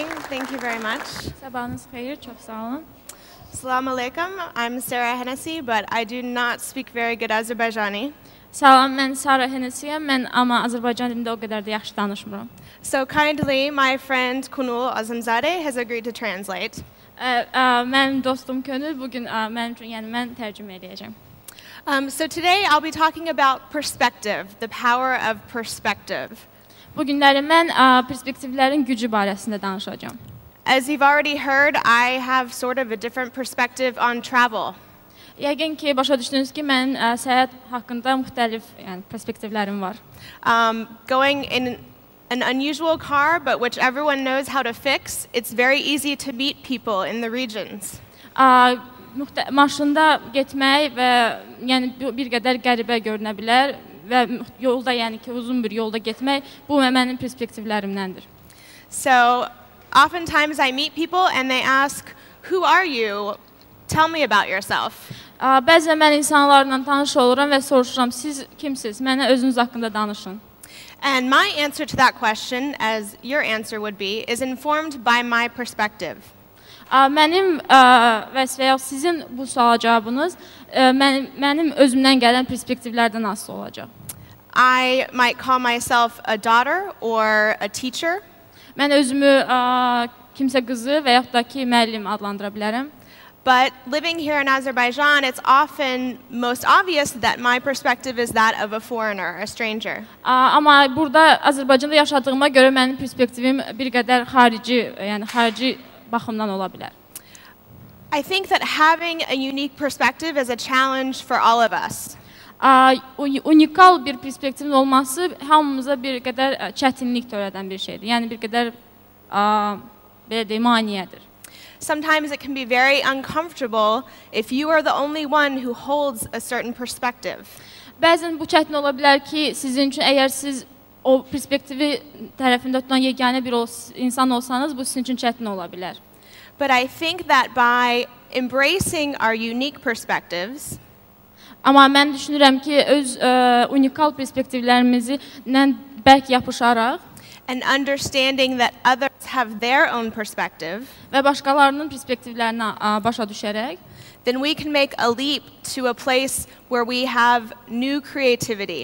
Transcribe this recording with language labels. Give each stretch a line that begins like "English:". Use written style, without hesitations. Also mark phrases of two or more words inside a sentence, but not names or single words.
English: Thank you very much.
Azerbaijani: Sabahınız xeyir, çox sağ olun.
Arabic: السلام عليكم.
English: I'm Sarah Hannessey, but I do not speak very good Azerbaijani.
Azerbaijani: Salam, mən Sarah Hannesseyəm. Mən amma Azərbaycan dilində o qədər də yaxşı danışmıram.
English: So kindly, my friend Kunul Azamzadeh has agreed to translate.
Azerbaijani: Mənim dostum Könül bugün mənim üçün, yəni mən tərcümə edəcəm.
English: So today I'll be talking about perspective, the power of perspective.
Azerbaijani: Bu günləri mən perspektivlərin gücü barəsində danışacağam.
English: As you've already heard, I have sort of a different perspective on travel.
Azerbaijani: Yəqin ki, başa düşdünüz ki, mənim səyahət haqqında müxtəlif perspektivlərim var.
English: Going in an unusual car, but which everyone knows how to fix, it's very easy to meet people in the regions.
Azerbaijani: Maşında getmək və yəni bir qədər qəribə görünə bilər və yolda, yəni ki, uzun bir yolda getmək bu mənim perspektivlərimdəndir.
English: So oftentimes I meet people and they ask, "Who are you? Tell me about yourself."
Azerbaijani: Bəzən mən insanlarla tanış oluram və soruşuram, siz kimsiniz? Mənə özünüz haqqında danışın.
English: And my answer to that question, as your answer would be, is informed by my perspective.
Azerbaijani: Mənim və sizin bu suala cavabınız mənim özümdən gələn perspektivlərdən asılı olacaq.
English: I might call myself a daughter or a teacher.
Azerbaijani: Mən özümü kimsə qızı və yaxud da ki, müəllim adlandıra bilərəm.
English: But living here in Azerbaijan, it's often most obvious that my perspective is that of a foreigner, a stranger.
Azerbaijani: Amma burada Azərbaycanda yaşadığıma görə mənim perspektivim bir qədər xarici, yəni xarici baxımdan ola bilər.
English: I think that having a unique perspective is a challenge for all of us.
Azerbaijani: Unikal bir perspektivin olması hamımıza bir qədər çətinlik törədən bir şeydir. Yəni bir qədər belə deyim, maneədir.
English: Sometimes it can be very uncomfortable if you are the only one who holds a certain perspective.
Azerbaijani: Bəzən bu çətin ola bilər ki, sizin üçün əgər siz o perspektivi tərəfində tutan yeganə bir insan olsanız, bu sizin üçün çətin ola bilər.
English: But I think that by embracing our unique perspectives,
Azerbaijani: amma mən düşünürəm ki, öz unikal perspektivlərimizi bərk yapışaraq
English: and understanding that others have their own perspective,
Azerbaijani: və başqalarının perspektivlərinə başa düşərək,
English: then we can make a leap to a place where we have new creativity.